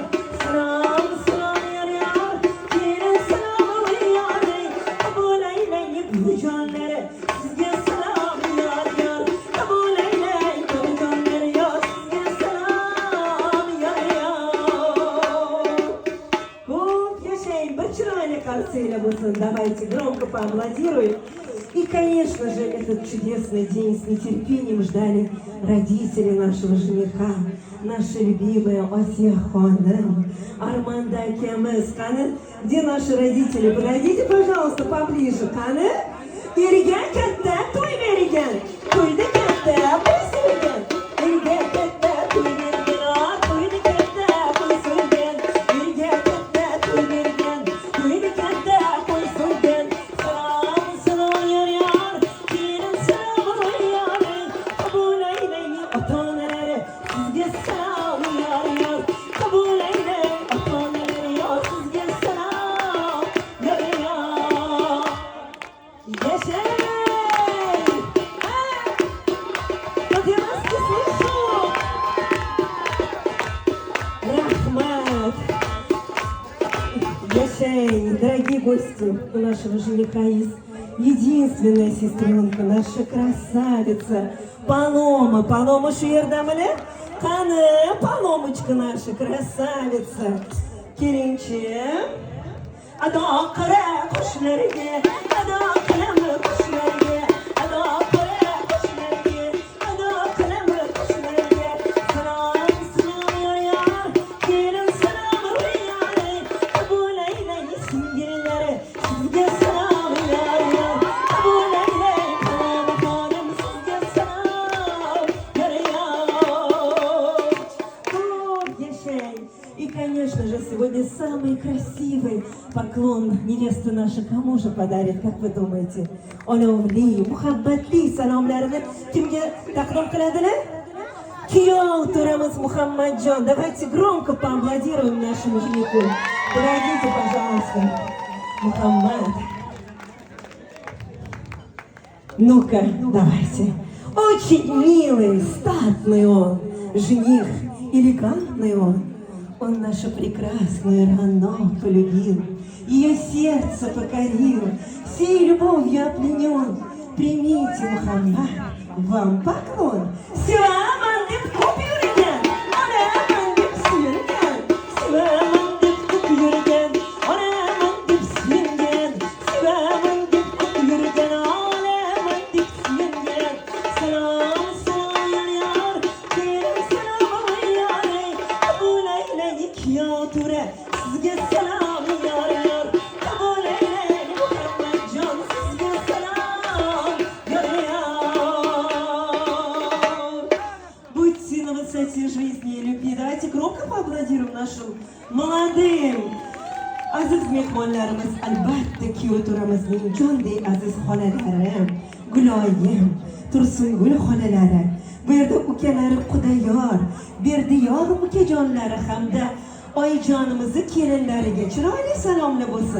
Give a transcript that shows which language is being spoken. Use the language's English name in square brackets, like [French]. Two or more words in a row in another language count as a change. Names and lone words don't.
[Uzbek] Salom, salom yor yor, kelin salom yor. Qabul aylang buvijonlari, sizga salom yor yor. Qabul aylang buvijonlar yor, sizga salom yor yor. Ko'p yashang, bir chiroyli qalsanglar bo'lsin. [Russian] Давайте громко поаплодируем. И, конечно же, этот чудесный день с нетерпением ждали родители нашего жениха, наши любимые [Uzbek] Asiya xonim, Armanda akamiz. Qani, [Russian] где наши родители? Подойдите, пожалуйста, поближе. [Uzbek] Qani, eriga katta to'y bergan, to'yda katta qo'y so'ygan, eriga katta to'y bergan, to'yda katta qo'y so'ygan, eriga katta to'y bergan, to'yda katta qo'y so'ygan. Salom, salom yor yor, kelin salom yor. Qabul aylang ota-onalari, sizga salom yor yor. Qabul aylang ota-onalari yor, sizga salom yor yor. Yashay! [Russian] Подъемайте, слышу! Рахмат! Яшай, дорогие гости, у нашего жениха есть единственная сестренка, наша красавица Палома. [Uzbek] Палома shu yerdamini? Qani, [Russian] Palomочка наша красавица. [Uzbek] Kelinchim, ado qara qoshlariga, ado qilami qoshlariga, ado qara qoshlariga, ado qilami qoshlariga. Salom, salom yor yor, kelin salom yor. Qabul aylang singillari, sizga salom yor yor. Qabul aylang Paloma xonim, sizga salom yor yor. Ko'p yashang. [Russian] И, конечно же, сегодня самый красивый поклон невеста наша кому же подарит, как вы думаете? [Uzbek] Olovli, muhabbatli salomlarini kimga taqdim qiladilar? Kuyov to'ramiz Muhammadjon. [Russian] Давайте громко поаплодируем нашему женику. Подойдите, пожалуйста, Мухаммад. Ну-ка, давайте. Очень милый, статный он, жених, элегантный он. Он нашу прекрасную Рано полюбил, ее сердце покорил, всей любовью опьянен. Примите, Мухаммад, вам поклон. [Uzbek] Силаман деп ko'p yurgan, onaman deb suyungan. Silaman deb ko'p yurgan, onaman deb suyungan. Silaman deb ko'p yurgan, onaman deb suyungan. Salom, salom yor, keling salom yor. Qabul aylaylik yotura, sizga salom yor. Qabul aylaylik Muhammadjon, sizga salom yor. [Russian] Будьте на высоте жизни и любви. Давайте громко поаплодируем нашим молодым [Uzbek] aziz mehmonlarimiz. Albatta kuyov turamizning jondek aziz xonalari, Guloyim, Tursungul xonalari, bu yerda ukalari Qudayor, Berdiyor ukajonlari hamda oyijonimizni kelinlariga chiroyli salomlar bo'lsin.